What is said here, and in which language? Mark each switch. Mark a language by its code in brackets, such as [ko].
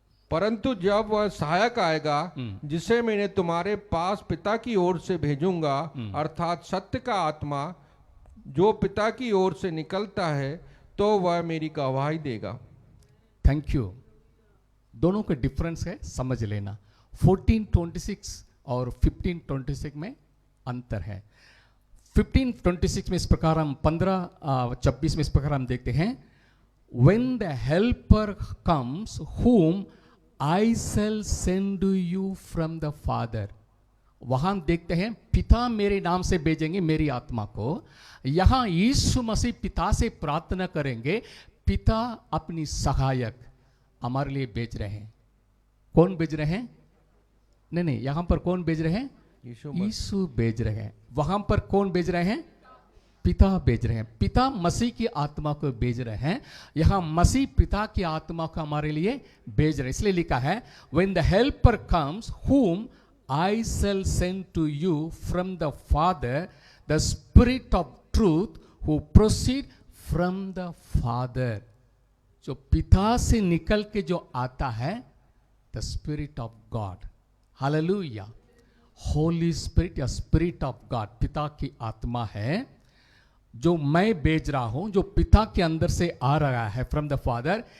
[hi] परंतु जब वह सहायक आएगा जिसे मैंने तुम्हारे पास पिता की ओर से भेजूंगा, अर्थात सत्य का आत्मा जो पिता की ओर से निकलता है, तो वह मेरी गवाही देगा. [en] Thank you. [hi] दोनों का डिफरेंस है, समझ लेना. 14:26 और 15:26 में अंतर है. 15:26 में इस प्रकार हम 15:26 में इस प्रकार हम देखते हैं. [en] When the helper comes, whom I shall send to you from the Father. [hi] वहां देखते हैं पिता मेरे नाम से भेजेंगे मेरी आत्मा को. यहां यीशु मसीह पिता से प्रार्थना करेंगे. पिता अपनी सहायक हमारे लिए भेज रहे हैं. कौन भेज रहे हैं? नहीं, यहां पर कौन भेज रहे हैं? यीशु भेज रहे हैं. वहां पर कौन भेज रहे हैं? पिता भेज रहे हैं. पिता मसीह की आत्मा को भेज रहे हैं. यहां मसीह पिता की आत्मा को हमारे लिए भेज रहे हैं. इसलिए लिखा है [en] when the helper comes whom I shall send to you from the Father, the Spirit of truth who proceed from the Father. [hi] जो पिता से निकल के जो आता है, [en] the Spirit of God. Hallelujah. [hi] Holy Spirit या Spirit of God पिता की आत्मा है जो मैं भेज रहा हूं, जो पिता के अंदर से आ रहा है [en] From the father.